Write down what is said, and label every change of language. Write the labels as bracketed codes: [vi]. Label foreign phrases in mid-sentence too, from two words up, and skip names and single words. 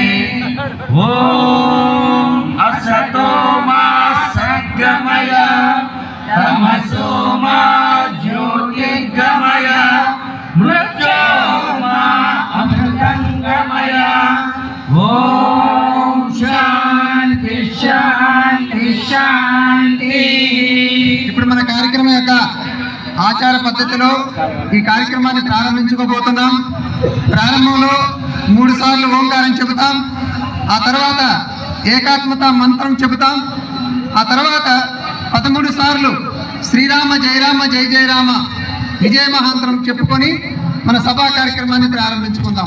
[sa] ॐ असतो मा सद्गमय तमसो मा ज्योतिर्गमय मृत्योर्मा अमृतंगमय। ॐ శాంతి శాంతి శాంతి। [te] ఇప్పుడు మన కార్యక్రమం యొక్క ఆచార పద్ధతిలో ఈ కార్యక్రమాన్ని ప్రారంభించుకోబోతున్నాం. ప్రారంభంలో 3 సార్లు ఓంకారం చెబుతాం, ఆ తర్వాత ఏకాత్మత మంత్రం చెబుతాం, ఆ తర్వాత 13 సార్లు [sa] శ్రీరామ జయ రామ జయ జయ రామ [te] విజయ మహాంతరం చెప్పుకొని మన సభా కార్యక్రమాన్ని ప్రారంభించుకుందాం.